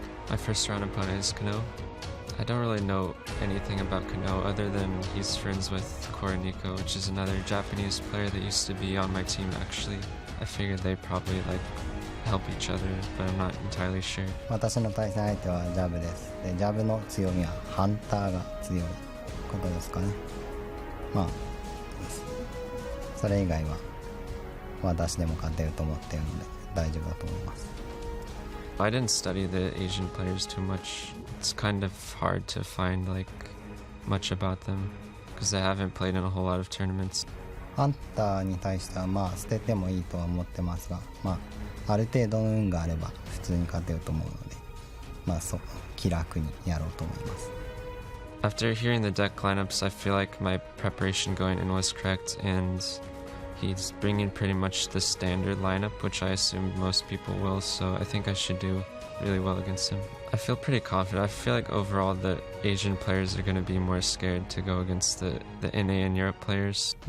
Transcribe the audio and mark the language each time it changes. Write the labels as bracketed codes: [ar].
[en] My first round opponent is Kno. I don't really know anything about Kno other than he's friends with Koroniko, which is another Japanese player that used to be on my team, actually. I figured they'd probably, help each other, but I'm not entirely sure. [ja] 私の対戦相手はジャブです。で、ジャブの強みはハンターが強いことですかね。まあ、それ以外は私でも勝てると思っているので大丈夫だと思います。 [en] I didn't study the Asian players too much. It's kind of hard to find, much about them, because I haven't played in a whole lot of tournaments. [ja] ハンターに対してはまあ捨ててもいいとは思ってますが、まあある程度の運があれば普通に勝てると思うので、まあ気楽にやろうと思います。 [en] After hearing the deck lineups, I feel like my preparation going in was correct, and he's bringing pretty much the standard lineup, which I assume most people will, so I think I should do really well against him. I feel pretty confident. I feel like overall the Asian players are going to be more scared to go against the NA and Europe players.